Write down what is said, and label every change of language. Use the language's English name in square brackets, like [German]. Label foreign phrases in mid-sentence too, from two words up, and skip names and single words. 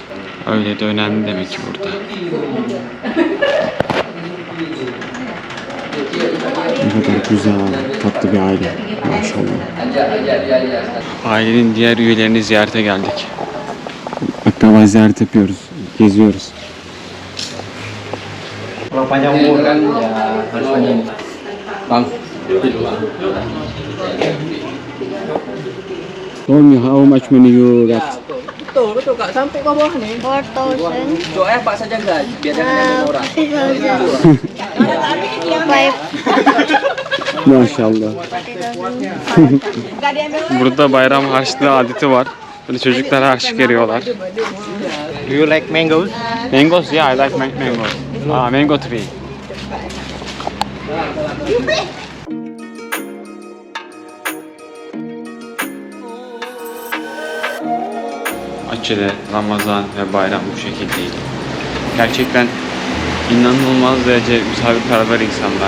[Turkish] Öyle de önemli demek ki burada. Ne kadar güzel, tatlı bir aile. Maşallah. Ailenin diğer üyelerini ziyarete geldik. Akraba ziyaret yapıyoruz, geziyoruz. [Indonesian] Kalau panjang umur kan ya harus panjang. Bang. [English] Tell me how much money you got? [Indonesian] Betul, betul Kak. Sampai ke bawah nih. 4,000. Doa Pak saja guys, biasanya orang. 5. [Turkish] Maşallah. Burada bayram harçlığı adeti var. Böyle çocuklara harçlık veriyorlar. [English] Do you like mangoes? Mangoes, yeah, I like mangoes. Mango tree. [Turkish] Açılı, Ramazan ve bayram bu şekildeydi. Gerçekten inanılmaz derece misafirperver insanlar.